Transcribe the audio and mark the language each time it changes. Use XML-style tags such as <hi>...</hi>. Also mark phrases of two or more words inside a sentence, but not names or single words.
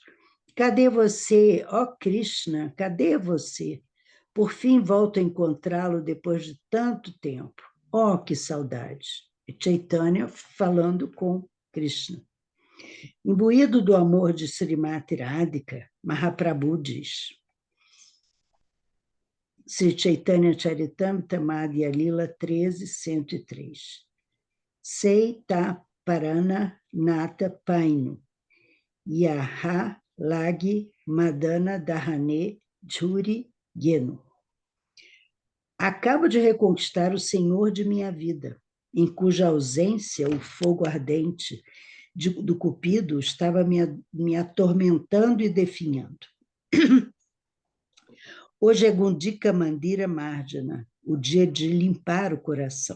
<pt>Cadê você, ó Krishna, cadê você? Por fim volto a encontrá-lo depois de tanto tempo. Oh, que saudade! E Chaitanya falando com Krishna. Imbuído do amor de Srimati Radhika, Mahaprabhu diz: Sri Chaitanya Charitamrita Madhya Lila 13.103.</pt> <bn>সেইত পরাণ নাথ পাইনু যাহা লাগি মদন দহনে ঝুরি গেনু.</bn> <pt>Acabo de reconquistar o Senhor de minha vida, em cuja ausência o fogo ardente do Cupido estava me atormentando e definhando. Hoje é Gundika Mandira Marjana, o dia de limpar o coração.</pt>